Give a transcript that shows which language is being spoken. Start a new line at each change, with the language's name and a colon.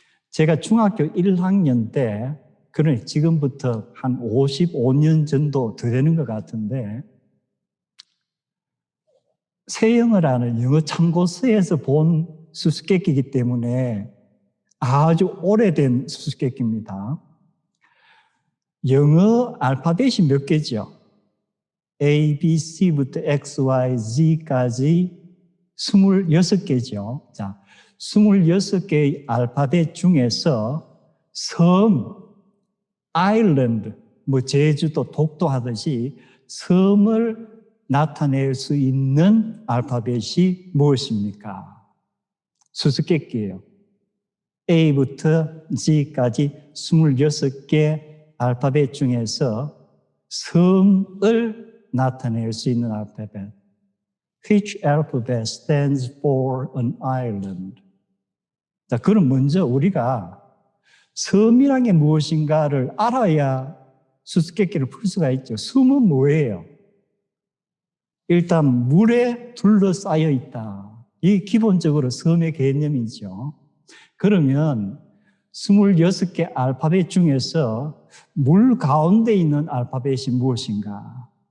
Korean: 제가 중학교 1학년 때, 그러니 지금부터 한 55년 정도 더 되는 것 같은데 세영을 하는 영어 참고서에서 본 수수께끼이기 때문에 아주 오래된 수수께끼입니다. 영어 알파벳이 몇 개죠? A, B, C부터 X, Y, Z까지 26개죠. 자, 26개의 알파벳 중에서 섬, 아일랜드, 제주도, 독도 하듯이 섬을 나타낼 수 있는 알파벳이 무엇입니까? 수수께끼예요. A부터 Z까지 26개 알파벳 중에서 섬을 나타낼 수 있는 알파벳.
English: Which alphabet stands for an island?
Korean: 자, 그럼 먼저 우리가 섬이란 게 무엇인가를 알아야 수수께끼를 풀 수가 있죠. 섬은 뭐예요? 일단 물에 둘러싸여 있다. 이게 기본적으로 섬의 개념이죠. 그러면 26개 알파벳 중에서 물 가운데 있는 알파벳이 무엇인가?